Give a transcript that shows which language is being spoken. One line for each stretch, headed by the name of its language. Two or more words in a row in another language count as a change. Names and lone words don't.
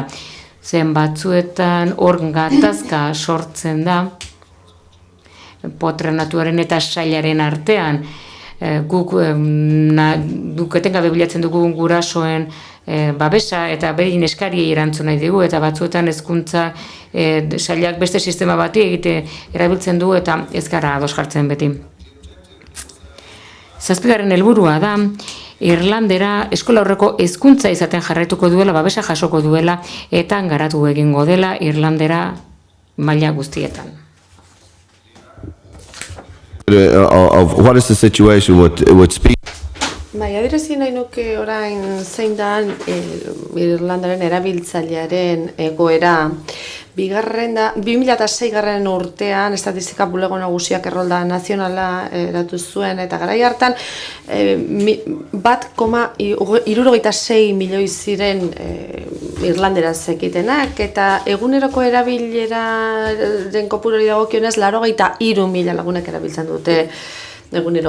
Basque: Zen batzuetan hor gatazka sortzen da, patronatuaren eta sailaren artean, guk etengabe bilatzen dugu gurasoen babesa eta berin eskariei erantzun nahi digu eta batzuetan hezkuntza sailak beste sistema bati erabiltzen du eta ez gara ados jartzen beti. 7. helburua da Irlandera eskola aurreko hezkuntza izaten jarraituko duela, babesa jasoko duela eta garatu egingo dela Irlandera maila guztietan.
English: What is the situation with speed?
Basque: Bai, adierazi nahi nuke orain zein da Irlandaren erabiltzailearen egoera. 2006 urtean estatistika bulego nagusiak errolda nazionala eratu zuen eta garai hartan 1,66 milioi ziren irlanderaz ekitenak eta eguneroko erabileraren kopurari dagokionez 83.000 lagunek erabiltzen dute egunero.